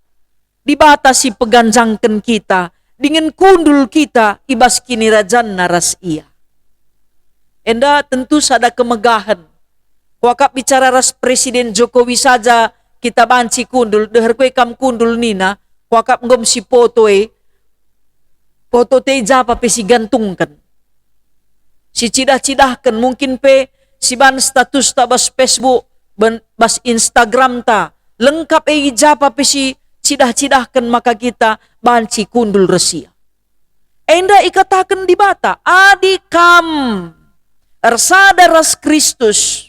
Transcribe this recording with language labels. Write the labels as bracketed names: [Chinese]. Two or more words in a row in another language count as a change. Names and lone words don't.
[Batak Karo] Di bata si peganjangkan kita. Dengan kundul kita ibas kini rajan naras ia. Enda tentu sada kemegahan. Wakap bicara ras Presiden Jokowi saja kita banci kundul. Dehar kue kam kundul nina. Wakap ngom si foto foto teja pa pe si gantungkan. Si cidah-cidahkan mungkin pe si ban status ta bas Facebook. Bas Instagram ta. Lengkap japa pe si cidah-cidahkan maka kita banci kundul resia. Enda ikatakan di bata, adikam ersada ras Kristus.